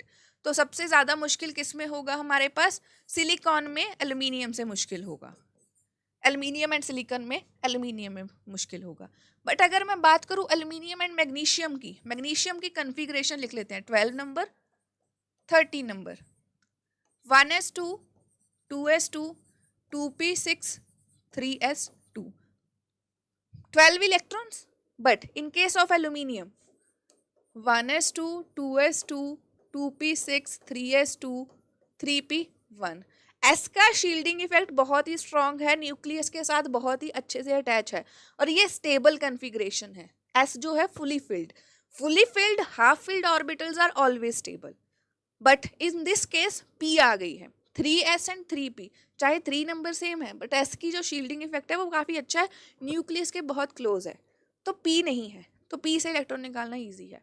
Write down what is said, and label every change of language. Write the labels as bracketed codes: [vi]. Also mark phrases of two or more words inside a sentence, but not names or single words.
[hi] तो सबसे ज़्यादा मुश्किल किस में होगा हमारे पास, सिलिकॉन में, एल्यूमिनियम से मुश्किल होगा, [en] aluminium and silicon [hi] में, एल्यूमिनियम में मुश्किल होगा। बट अगर मैं बात करूँ [en] aluminium and magnesium [hi] की कन्फिग्रेशन लिख लेते हैं, 12 नंबर 13 नंबर, [en] 1s2 2s2 2p6 3s2, 12 electrons. But in case of aluminium, [hi] 1s2 2s2 2p6 3s2 3p1, एस का [en] shielding effect [hi] बहुत ही स्ट्रांग है, न्यूक्लियस के साथ बहुत ही अच्छे से अटैच है और ये [en] stable configuration [hi] है। एस जो है [en] fully filled half filled orbitals are always stable, but in this case [hi] पी आ गई है, [en] 3s and 3p, [hi] चाहे 3 नंबर सेम है बट एस की जो [en] shielding effect [hi] है वो काफ़ी अच्छा है, न्यूक्लियस के बहुत क्लोज है, तो पी नहीं है, तो पी से इलेक्ट्रॉन निकालना ईजी है।